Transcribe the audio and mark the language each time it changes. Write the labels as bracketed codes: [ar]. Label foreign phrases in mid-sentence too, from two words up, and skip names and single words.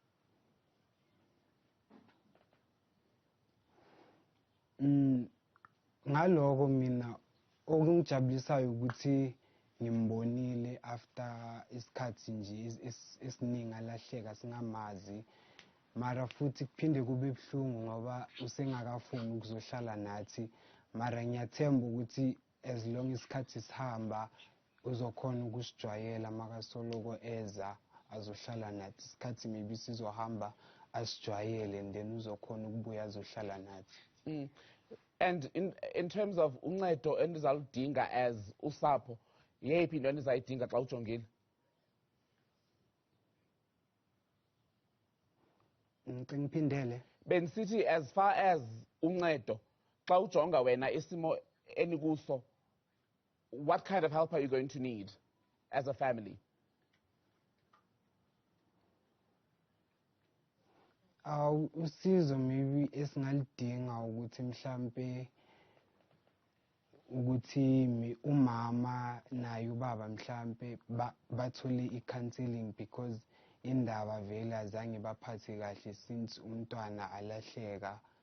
[zu] Ngaloko mina okungijabulisayo ukuthi ngimbonile after isikhathi nje esiningi alahleka singamazi, mara futhi kuphinde kube buhlungu ngoba usengakafuni ukuzohlala nathi, mara ngiyathemba ukuthi [en] as long [zu] isikhathi sihamba uzokhona ukusijwayela makasoloko eza azohlala nathi. Isikhathi maybe sizohamba asijwayele [en] and then [zu] uzokhona ukubuya azohlala nathi. [en] And in terms of [xh] uncedo endizaludinga as usapho, yeyiphi into endizayidinga xa ujongile? Ngiphindele. Benisithi [en] as far as [xh] uncedo xa ujonga wena isimo enikuso, [en] what kind of help are you going to need as a family? [zu] Usizo maybe esingalidinga ukuthi mhlambe ukuthi umama naye ubaba mhlambe bathole i-counseling because indaba vele azange baphathe kahle since umntwana alahleka.